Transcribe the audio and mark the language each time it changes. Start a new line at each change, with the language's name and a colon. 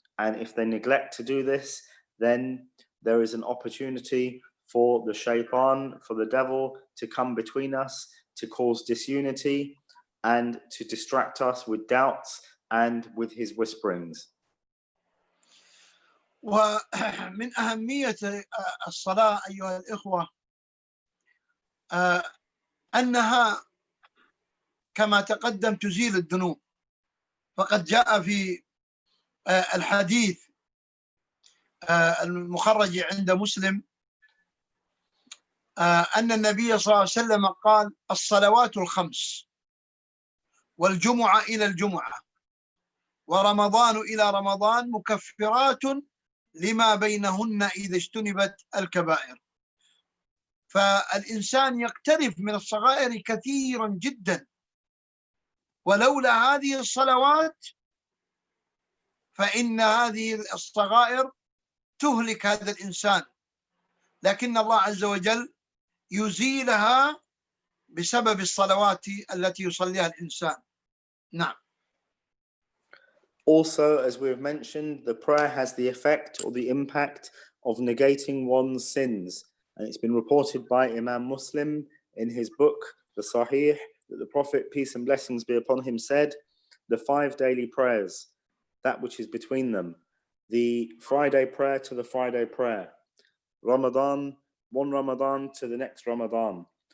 English: And if they neglect to do this, then there is an opportunity for the shaitan, for the devil to come between us, to cause disunity and to distract us with doubts and with his whisperings.
Arabic: ومن أهمية الصلاة أيها الإخوة أنها كما تقدم تزيل الذنوب، فقد جاء في الحديث المخرج عند مسلم أن النبي صلى الله عليه وسلم قال الصلوات الخمس والجمعة إلى الجمعة ورمضان إلى رمضان مكفرات لما بينهن إذا اجتنبت الكبائر. فالإنسان يقترف من الصغائر كثيرا جدا، ولولا هذه الصلوات فإن هذه الصغائر تهلك هذا الإنسان، لكن الله عز وجل يزيلها بسبب الصلوات التي يصليها الإنسان. نعم.
English: Also, as we have mentioned, the prayer has the effect or the impact of negating one's sins. And it's been reported by Imam Muslim in his book, the Sahih, that the Prophet, peace and blessings be upon him, said, the 5 daily prayers, that which is between them, the Friday prayer to the Friday prayer, Ramadan, one Ramadan to the next Ramadan.